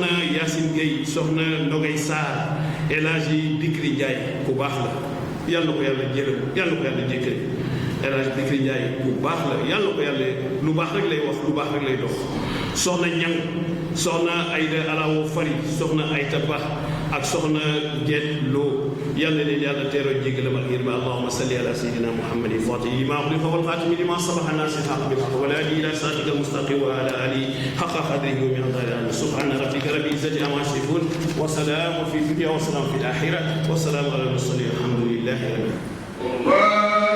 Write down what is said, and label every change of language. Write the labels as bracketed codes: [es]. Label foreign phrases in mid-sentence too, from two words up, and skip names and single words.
[wo] Yacine Gueye soxna Ndogay Sarr El Hadji Bikri Ndiaye ku baax la yàlla ko yàlla jërëm yàlla ko yàlla jékkale El Hadji Bikri Ndiaye ku baax la yàlla ko yàlla lu baax rek lay wax lu baax rek lay dox soxna Ñang soxna Ayda Alawo Fari soxna Ayta Ba ak soxna Geet Lo yàlla leen yàlla teeroo jéggalam ak yërma [ar] اللهم صل على سيدنا محمد الفاتح لما أغلق والخاتم لما سبق ناصر الحق بالحق والهادي إلى صراطك المستقيم وعلى آله حق قدره ومقداره سبحان ربك رب العزة عما يصفون وسلام في الدنيا وسلام في الآخرة وسلام على المرسلين الحمد لله رب العالمين